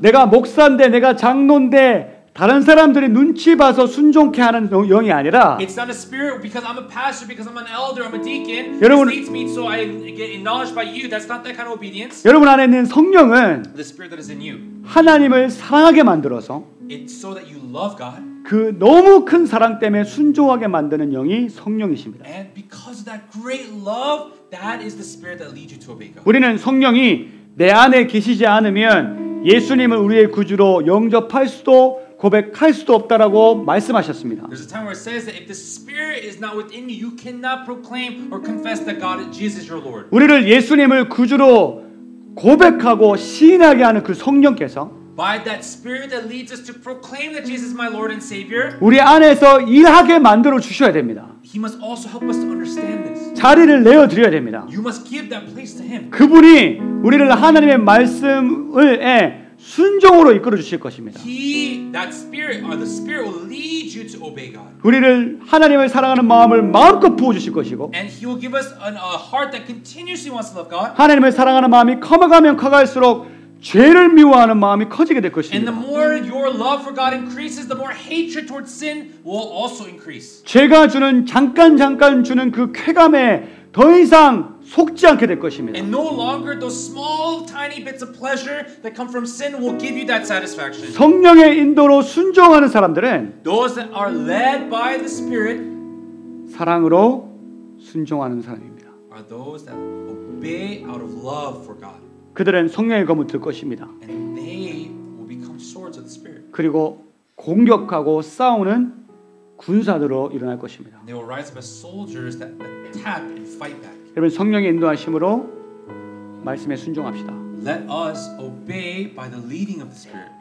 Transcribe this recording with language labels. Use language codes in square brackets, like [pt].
[ko] 내가 목사인데 내가 장로인데 다른 사람들이 눈치 봐서 순종케 하는 영이 아니라 [en] It's not a spirit because I'm a pastor, because I'm an elder, I'm a deacon. [ko] 여러분, [en] This leads me so I get acknowledged by you. That's not that kind of obedience. [ko] 여러분 안에 있는 성령은 [en] The spirit that is in you. [ko] 하나님을 사랑하게 만들어서 [en] It's so that you love God. [ko] 그 너무 큰 사랑 때문에 순종하게 만드는 영이 성령이십니다. [en] And because of that great love, that is the spirit that leads you to obey God. [ko] 우리는 성령이 내 안에 계시지 않으면 예수님을 우리의 구주로 영접할 수도 고백할 수도 없다라고 말씀하셨습니다. [en] There's a time where it says that if the Spirit is not within you, you cannot proclaim or confess that God, Jesus is your Lord. [ko] 우리를 예수님을 구주로 고백하고 시인하게 하는 그 성령께서 [en] By that Spirit that leads us to proclaim that Jesus is my Lord and Savior, [ko] 우리 안에서 일하게 만들어 주셔야 됩니다. [en] He must also help us to understand this. [ko] 자리를 내어 드려야 됩니다. [en] You must give that place to Him. [ko] 그분이 우리를 하나님의 말씀을 순종으로 이끌어 주실 것입니다. [en] That Spirit, or the Spirit, will lead you to obey God. [ko] 우리를 하나님을 사랑하는 마음을 마음껏 부어 주실 것이고, [en] And He will give us a heart that continuously wants to love God. [ko] 하나님을 사랑하는 마음이 커가면 커갈수록 죄를 미워하는 마음이 커지게 될 [en] And the [ko] 것입니다. [en] more your love for God increases, the more hatred towards sin will also increase. [ko] 죄가 주는 잠깐 주는 그 쾌감에 더 이상 속지 않게 될 것입니다. [en] And no longer those small tiny bits of pleasure that come from sin will give you that satisfaction. [ko] 성령의 인도로 순종하는 사람들은 [en] Those that are led by the Spirit [ko] 사랑으로 순종하는 사람입니다. [en] are those that obey out of love for God. [ko] 그들은 성령의 검을 들 것입니다. [en] And they will become swords of the Spirit. [ko] 그리고 공격하고 싸우는 군사들로 일어날 것입니다. [en] They will rise up as soldiers that attack and fight back. [ko] 여러분 성령의 인도하심으로 말씀에 순종합시다. [en] Let us obey by the leading of the Spirit.